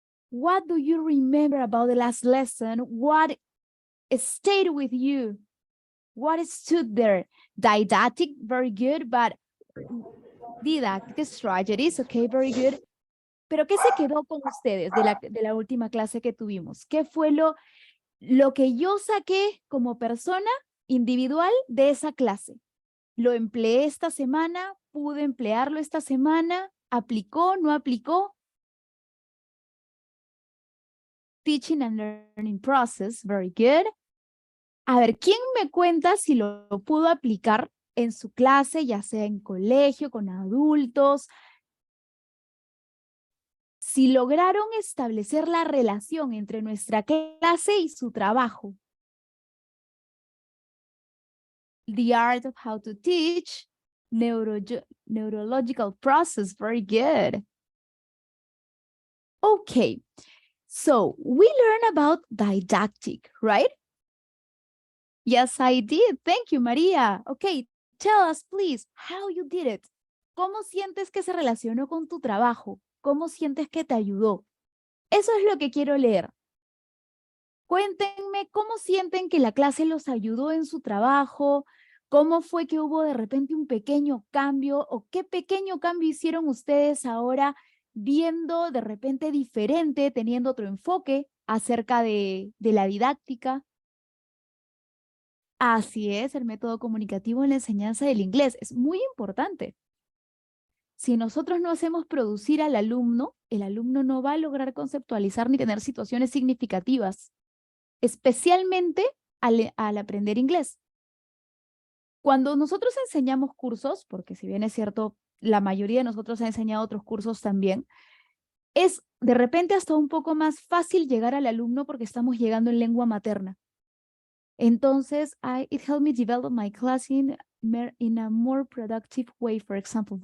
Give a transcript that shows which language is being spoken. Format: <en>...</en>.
<en>What do you remember about the last lesson? What stayed with you? What stood there? Didactic, very good, but didactic strategies, okay, very good.</en> <es>Pero ¿qué se quedó con ustedes de la última clase que tuvimos? ¿Qué fue lo que yo saqué como persona individual de esa clase? ¿Lo empleé esta semana? ¿Pude emplearlo esta semana? ¿Aplicó? ¿No aplicó?</es> <en>Teaching and learning process, very good.</en> <es>A ver, ¿quién me cuenta si lo pudo aplicar en su clase, ya sea en colegio, con adultos? Si lograron establecer la relación entre nuestra clase y su trabajo.</es> <en>The art of how to teach, neurological process, very good. Okay, so we learn about didactic, right? Yes, I did. Thank you, Maria. Okay, tell us, please, how you did it.</en> <es>¿Cómo sientes que se relacionó con tu trabajo? ¿Cómo sientes que te ayudó? Eso es lo que quiero leer. Cuéntenme cómo sienten que la clase los ayudó en su trabajo, cómo fue que hubo de repente un pequeño cambio o qué pequeño cambio hicieron ustedes ahora viendo de repente diferente, teniendo otro enfoque acerca de la didáctica. Así es, el método comunicativo en la enseñanza del inglés es muy importante. Si nosotros no hacemos producir al alumno, el alumno no va a lograr conceptualizar ni tener situaciones significativas, especialmente al aprender inglés. Cuando nosotros enseñamos cursos, porque si bien es cierto, la mayoría de nosotros ha enseñado otros cursos también, es de repente hasta un poco más fácil llegar al alumno porque estamos llegando en lengua materna. Entonces,</es> <en>it helped me develop my class in a more productive way, for example.</en>